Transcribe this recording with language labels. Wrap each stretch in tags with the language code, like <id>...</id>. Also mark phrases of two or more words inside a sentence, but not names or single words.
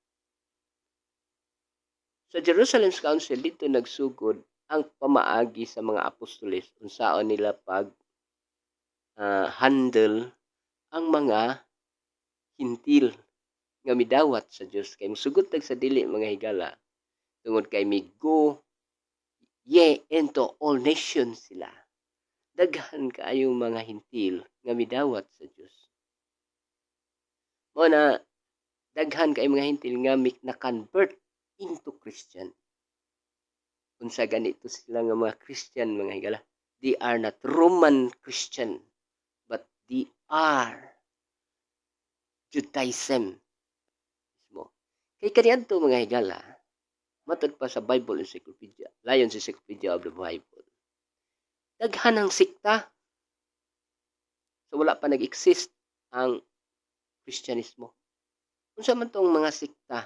<ceb>Sa Jerusalem's Council, dito nagsugod ang pamaagi sa mga apostoles unsaon nila pag handle ang mga hintil nga midawat sa Dios kay musugot tag sa dili mga higala tungod kay</ceb> <en>migo ye into all nations</en> <ceb>sila. daghan kaayong mga hintil nga midawat sa Dios. Mao na daghan kaayong mga hintil nga na-convert</ceb> <en>into Christian.</en> <ceb>Unsa ganito sila nga mga Christian, mga higala?</ceb> <en>They are not Roman Christian, but they are Judaism.</en> <ceb>Kay kaniadto mga higala, matod pa sa Bible Encyclopedia, Lion's Encyclopedia of the Bible, daghan ang sikta. So wala pa nag-exist ang Kristyanismo. Unsa man tong mga sikta?</ceb>